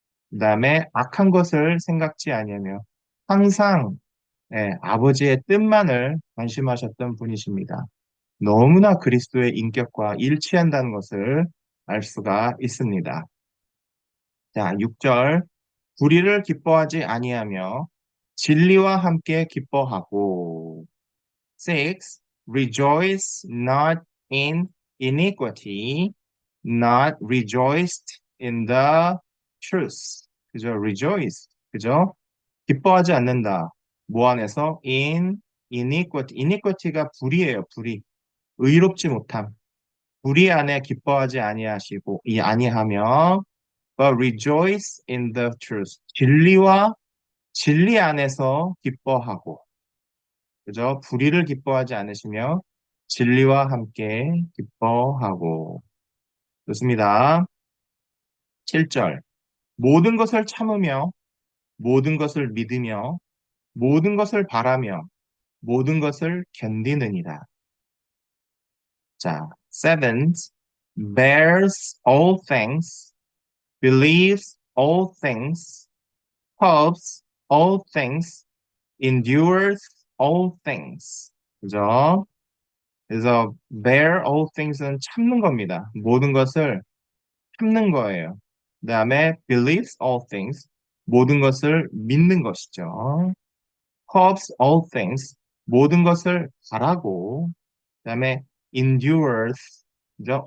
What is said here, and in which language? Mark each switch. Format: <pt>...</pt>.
<ko>그다음에 악한 것을 생각지 아니하며 항상 예, 아버지의 뜻만을 관심하셨던 분이십니다. 너무나 그리스도의 인격과 일치한다는 것을 알 수가 있습니다. 자, 6절. 불의를 기뻐하지 아니하며 진리와 함께 기뻐하고 6.</ko> <en>Rejoice not in iniquity, not rejoiced in the truth.</en> <ko>그죠? Rejoice. 그죠? 기뻐하지 않는다. 뭐 안에서?</ko> <en>In iniquity.</en> <ko>iniquity가 불의예요. 불의. 의롭지 못함. 불의 안에 기뻐하지 아니하시고 이 아니하며</ko> <en>but rejoice in the truth.</en> <ko>진리와 진리 안에서 기뻐하고 그죠? 불의를 기뻐하지 않으시며 진리와 함께 기뻐하고 좋습니다. 7절. 모든 것을 참으며 모든 것을 믿으며 모든 것을 바라며 모든 것을 견디느니라. 자,</ko> <en>seventh, bears all things, believes all things, hopes all things, endures all things.</en> <ko>그죠? 그래서</ko> <en>bear all things</en> <ko>는 참는 겁니다. 모든 것을 참는 거예요. 그 다음에</ko> <en>believes all things,</en> <ko>모든 것을 믿는 것이죠.</ko> <en>hopes all things,</en> <ko>모든 것을 바라고, 그 다음에 endures, 그죠?</ko>